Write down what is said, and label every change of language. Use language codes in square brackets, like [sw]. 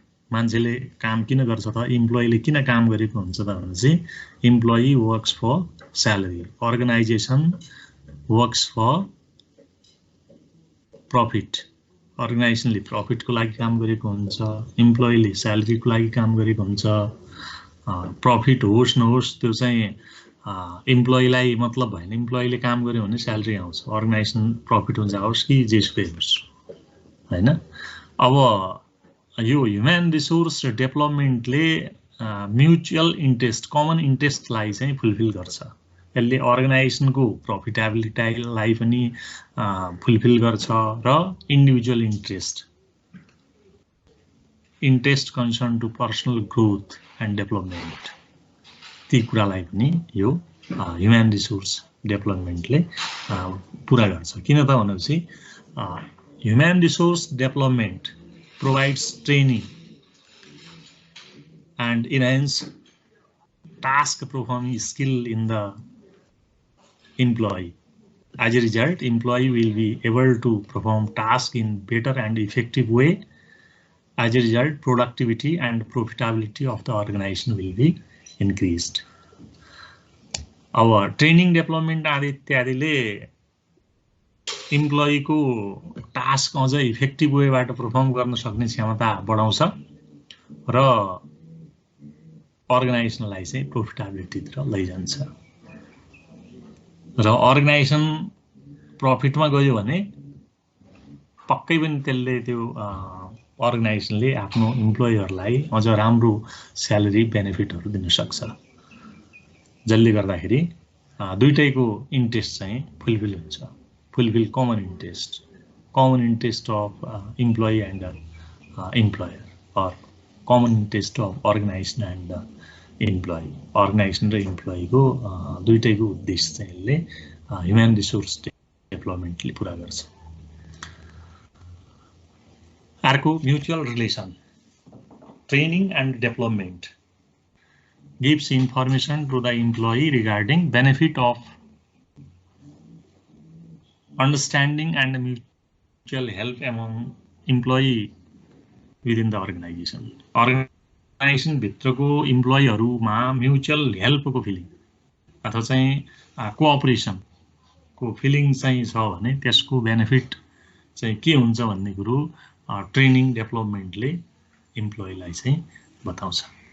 [ne] मान्छेले काम किन गर्छ त इम्प्लोइले किन काम गरेको हुन्छ त भनेपछि [en] Employee works for salary. Organization works for profit. [ne] अर्गनाइजेसनले प्रफिटको लागि काम गरेको हुन्छ, इम्प्लोइले स्यालेरीको लागि काम गरेको हुन्छ. प्रफिट होस् नहोस् त्यो चाहिँ इम्प्लोइलाई मतलब भएन. इम्प्लोइले काम गर्यो भने स्यालेरी आउँछ, अर्गनाइजेसन प्रफिट हुन्छ आओस् कि जेसुकै होस् हैन. अब यो human resource डेभलपमेन्टले mutual interest common इन्ट्रेस्टलाई चाहिँ फुलफिल गर्छ. यसले अर्गनाइजेसनको प्रफिटेबिलिटीलाई पनि फुलफिल गर्छ र [en] individual interest concern to personal growth and development [ne] ती कुरालाई पनि यो ह्युमन रिसोर्स डेभलपमेन्टले पुरा गर्छ. किन त भनेपछि [en] Human resource development provides training and enhance task performing skill in the employee. As a result, employee will be able to perform tasks in better and effective way. As a result, productivity and profitability of the organization will be increased. Our training development [ne] इत्यादिले employee को task अझ effective वेबाट perform गर्न सक्ने क्षमता बढाउँछ र अर्गनाइजेसनलाई चाहिँ प्रफिटेबिलिटीतिर लैजान्छ. र organisation प्रफिटमा गयो भने पक्कै पनि त्यसले त्यो अर्गनाइजेसनले आफ्नो इम्प्लोइहरुलाई अझ राम्रो स्यालेरी बेनिफिटहरु दिन सक्छ. जसले गर्दाखेरि दुईटैको इन्ट्रेस्ट चाहिँ फुलफिल हुन्छ. [en] Fulfill common interest of employee and employer, or common interest of organization and employee. [ne] Organization र employee को दुईटैको उद्देश्य चाहिँ यसले ह्युमन रिसोर्स डेभलपमेन्टले पुरा गर्छ. अर्को mutual relation. [en] Training and development gives information to the employee regarding benefit of understanding and mutual help among employee within the organization. [ne] Organization भित्रको इम्प्लोइहरुमा mutual हेल्पको feeling अथवा चाहिँ कोअपरेसन को फिलिङ चाहिँ छ भने त्यसको बेनिफिट चाहिँ के हुन्छ भन्ने कुरो ट्रेनिङ डेभलपमेन्टले इम्प्लोइलाई चाहिँ बताउँछ.